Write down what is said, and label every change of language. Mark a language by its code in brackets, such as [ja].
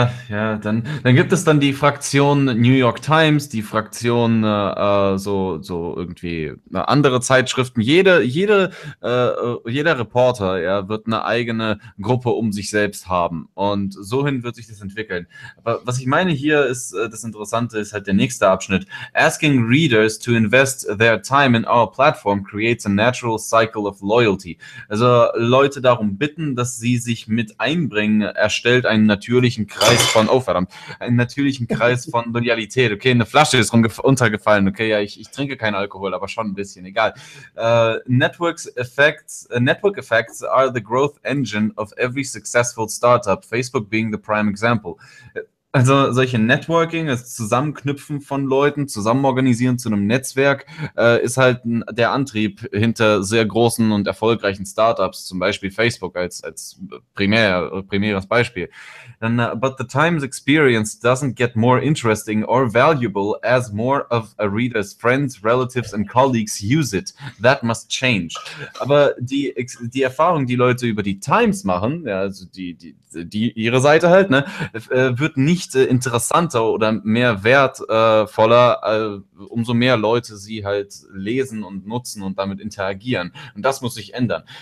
[de] Dann gibt es dann die Fraktion New York Times, die Fraktion so irgendwie andere Zeitschriften. Jeder Reporter, ja, wird eine eigene Gruppe um sich selbst haben. Und so hin wird sich das entwickeln. Aber was ich meine hier ist, das Interessante ist halt der nächste Abschnitt. [en] Asking readers to invest their time in our platform creates a natural cycle of loyalty. [de] Also Leute darum bitten, dass sie sich mit einbringen, erstellt einen natürlichen Kreis von, oh verdammt, einen natürlichen Kreis von Loyalität. Okay, eine Flasche ist runtergefallen. Okay, ja, ich trinke keinen Alkohol, aber schon ein bisschen, egal. [en] Network effects are the growth engine of every successful startup, Facebook being the prime example. [de] Also solche Networking, das Zusammenknüpfen von Leuten, zusammenorganisieren zu einem Netzwerk, ist halt der Antrieb hinter sehr großen und erfolgreichen Startups, zum Beispiel Facebook als primäres Beispiel. [en] And, but the Times experience doesn't get more interesting or valuable as more of a reader's friends, relatives and colleagues use it. That must change. [de] Aber die Erfahrung, die Leute über die Times machen, ja, also die ihre Seite halt, ne, wird nicht interessanter oder mehr wertvoller, umso mehr Leute sie halt lesen und nutzen und damit interagieren. Und das muss sich ändern.